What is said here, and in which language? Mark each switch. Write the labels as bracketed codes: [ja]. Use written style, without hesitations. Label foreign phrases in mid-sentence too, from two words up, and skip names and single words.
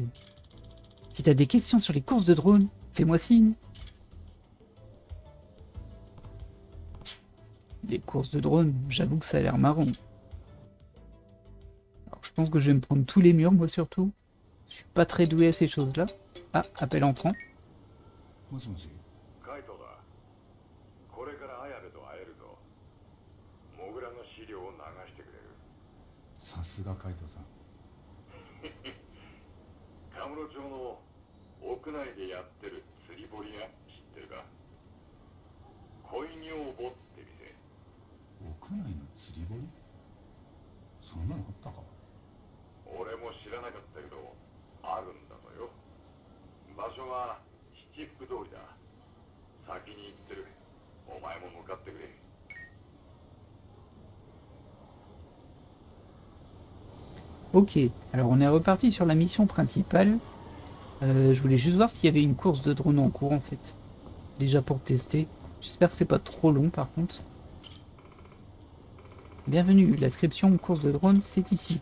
[fr] Si t'as des questions sur les courses de drone, fais-moi signe. Les courses de drone, j'avoue que ça a l'air marrant. Alors, je pense que je vais me prendre tous les murs, moi surtout. Je suis pas très doué à ces choses-là. Ah, appel entrant. [ja] もしもし。カイトだ。これから綾部と会えるぞ。モグラの資料を流してくれる。さすがカイトさん。カムロ町の屋内でやってる釣り堀屋知ってるか？恋女房って店。屋内の釣り堀？そんなのあったか？俺も知らなかったけど、あるんだとよ。場所は七福通りだ。先に行ってる。お前も向かってくれ。 [fr] Ok, alors on est reparti sur la mission principale. Je voulais juste voir s'il y avait une course de drone en cours en fait. Déjà pour tester. J'espère que c'est pas trop long par contre. Bienvenue, l'inscription course de drone c'est ici.